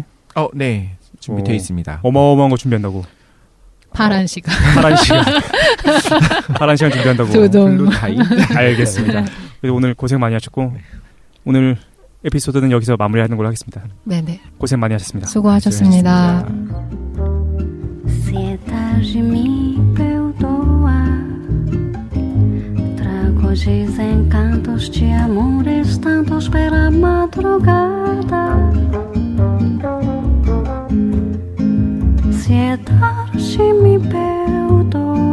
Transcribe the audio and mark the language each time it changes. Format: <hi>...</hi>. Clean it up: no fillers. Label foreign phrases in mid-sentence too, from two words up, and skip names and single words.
<ko>네. 준비되어 있습니다. 어마어마한 거 준비한다고. 파란 시간. 파란 시간. 파란 시간 준비한다고. 두둥. 알겠습니다. 그래서 오늘 고생 많이 하셨고 오늘 에피소드는 여기서 마무리하는 걸로 하겠습니다. 네네. 고생 많이 하셨습니다. 수고하셨습니다.</ko> <pt>Encantos de amores tantos pela madrugada. Se é tarde, me perdoa.</pt>